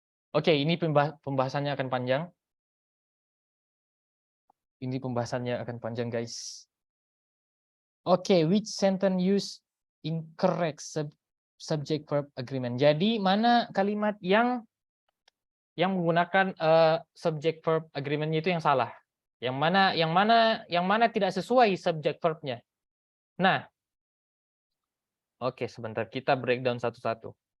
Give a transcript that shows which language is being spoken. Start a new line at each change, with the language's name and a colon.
Indonesian: Oke, ini pembahasannya akan panjang. Ini pembahasannya akan panjang, guys.
English: Oke, which sentence use incorrect subject verb agreement.
Indonesian: Jadi mana kalimat yang menggunakan subject verb agreement-nya itu yang salah. Yang mana tidak sesuai subject verb-nya. Nah, oke, sebentar kita breakdown satu-satu.